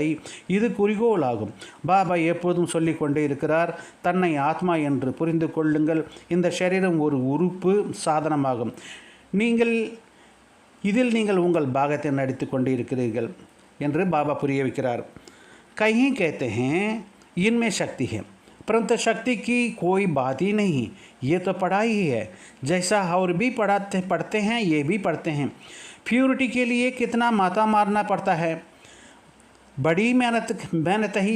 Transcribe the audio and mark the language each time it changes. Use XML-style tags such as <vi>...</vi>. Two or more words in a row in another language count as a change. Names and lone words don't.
<ta>இது குறிக்கோள் ஆகும். பாபா எப்போதும் சொல்லிக் கொண்டே இருக்கிறார், தன்னை ஆத்மா என்று புரிந்து கொள்ளுங்கள். இந்த சரீரம் ஒரு உறுப்பு சாதனமாகும். இதில் நீங்கள் உங்கள் பாகத்தை நடித்து கொண்டு இருக்கிறீர்கள் என்று பாபா புரிய வைக்கிறார்.</ta> <hi>कहीं कहते हैं इनमें शक्ति है, परंतु शक्ति की कोई बात ही नहीं, ये तो पढ़ाई ही है। जैसा और भी पढ़ते हैं ये भी पढ़ते हैं। प्योरिटी के लिए कितना माता मारना पड़ता है, बड़ी मेहनत ही।</hi>